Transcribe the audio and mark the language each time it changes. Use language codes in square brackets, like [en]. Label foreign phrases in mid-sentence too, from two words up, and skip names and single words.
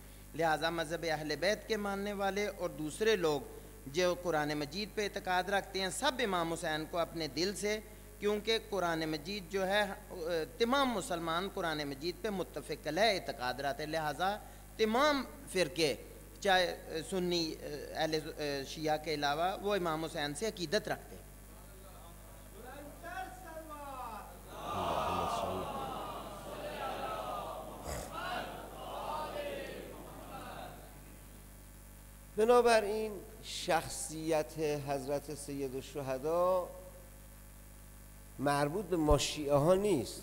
[hi] लिहाजा मज़हब अहले बैत के मानने वाले और दूसरे लोग जो कुरान मजीद पे एतकाद रखते हैं, सब इमाम हुसैन को अपने दिल से, क्योंकि कुरान मजीद जो है तमाम मुसलमान कुरान मजीद पे मुत्तफ़िक़ अलैह एतकाद रखते हैं। लिहाजा तमाम फ़िरके, चाहे सुन्नी अहले शिया के अलावा, वो इमाम हुसैन से अकीदत रखते हैं। [fa] بنابراین شخصیت حضرت سیدالشهدا مربوط به ما شیعه ها نیست.